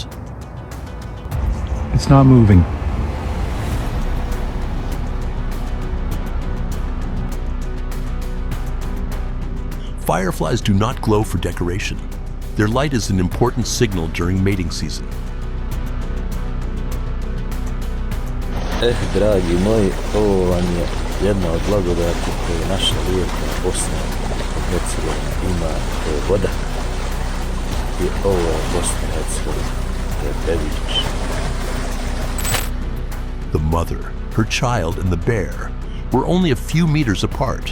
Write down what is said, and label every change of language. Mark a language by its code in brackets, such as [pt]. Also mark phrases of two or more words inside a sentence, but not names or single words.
[en] It's not moving. Fireflies do not glow for decoration. Their light is an important signal during mating season. [bs] Dragi moji, ovo vam je jedna od blagodati koje naša lijepa Bosna i Hercegovina ima, to je voda. I ovo je Bosna i Hercegovina, to je predviđaš. [en] The mother, her child, and the bear were only a few meters apart.